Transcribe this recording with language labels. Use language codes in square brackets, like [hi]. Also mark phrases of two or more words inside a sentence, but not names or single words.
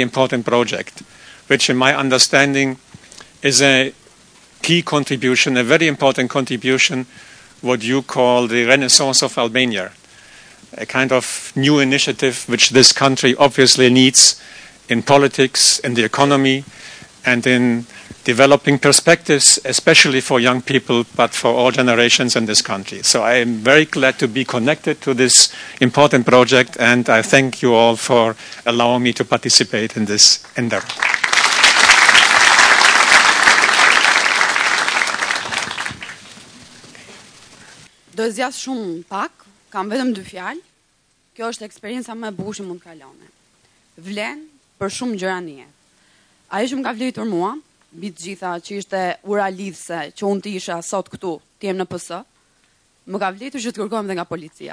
[en] important project, which in my understanding is a key contribution, a very important contribution, what you call the Renaissance of Albania, a kind of new initiative which this country obviously needs in politics, in the economy, and in developing perspectives, especially for young people, but for all generations in this country. So I am very glad to be connected to this important project, and I thank you all for allowing me to participate in this endeavor. [sq] Do zgjas shumë pak, kam vetëm 2 fjalë. Kjo është eksperienca më e bukur që mund të kalone. Vlen për shumë gjëra në jetë. Ajo që më ka vlerësuar mua, mbi të gjitha që ishte ura lidhse që unë të isha sot këtu, të jem në PS, më ka vlerësuar që të kërkohem dhe nga policia.